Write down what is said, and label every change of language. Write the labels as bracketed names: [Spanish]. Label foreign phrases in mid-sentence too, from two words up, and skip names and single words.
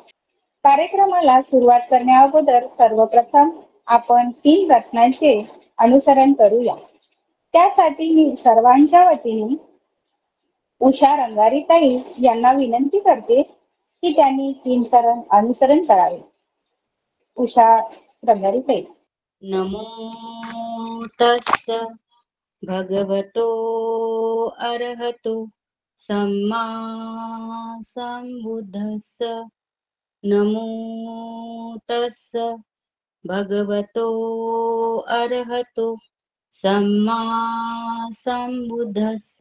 [Marathi] कार्यक्रमाला सुरुवात करण्या अगोदर सर्वप्रथम आपण 3 रत्नांचे अनुसरण करूया. त्यासाठी मी सर्वांच्या वतीने उषा रंगारीताई यांना विनंती करते की त्यांनी 3 शरण अनुसरण करावे. उषा रंगारीताई. [Pali] नमो तस्स भगवतो अरहतो सम्मा संबुद्धस्स. नमो तस्स भगवतो अरहतो सम्मा संबुद्धस्स.